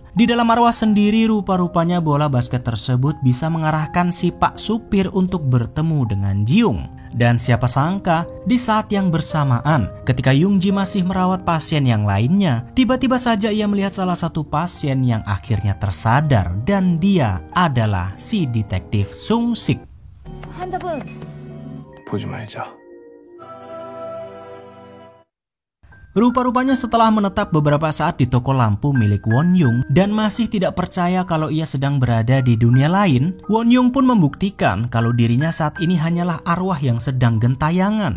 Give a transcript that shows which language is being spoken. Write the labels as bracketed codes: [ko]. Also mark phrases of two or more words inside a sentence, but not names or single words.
[id] Di dalam arwah sendiri rupa-rupanya bola basket tersebut bisa mengarahkan si Pak Supir untuk bertemu dengan Jiung. Dan siapa sangka di saat yang bersamaan ketika Youngji masih merawat pasien yang lainnya, tiba-tiba saja ia melihat salah satu pasien yang akhirnya tersadar, dan dia adalah si detektif Sung Sik. [ko] 환자분 보지 말자. [id] Rupa-rupanya setelah menetap beberapa saat di toko lampu milik Won Young dan masih tidak percaya kalau ia sedang berada di dunia lain, Won Young pun membuktikan kalau dirinya saat ini hanyalah arwah yang sedang gentayangan.